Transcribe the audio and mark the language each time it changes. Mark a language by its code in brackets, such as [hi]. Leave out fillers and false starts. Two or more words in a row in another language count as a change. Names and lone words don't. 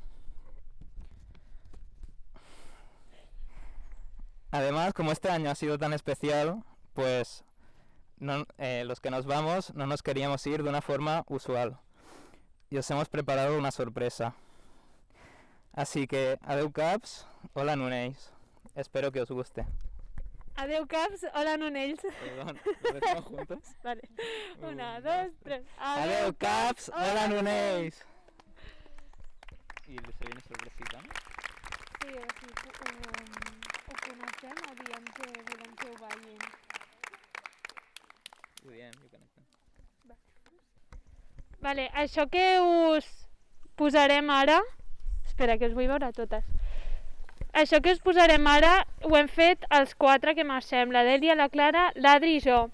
[es] Además, como este año ha sido tan especial, pues los que nos vamos no nos queríamos ir de una forma usual y os hemos preparado una sorpresa. Así que, adeu Caps, hola Nunells, espero que os guste. Adeu Caps, hola Nunells. Perdón, ¿lo decimos juntos? Vale, 1, 2, 3. Adeu Caps, hola Nunells. I se viene sorpresita, no? [ca] Sí, o sigui, ho coneixem o diem que volem que ho ballin? Ho diem, ho connectem. Vale, això que us posarem ara... Espera, que us vull veure totes. Això que us posarem ara ho hem fet els 4 que marxem, la Dèlia, la Clara, l'Adri i jo.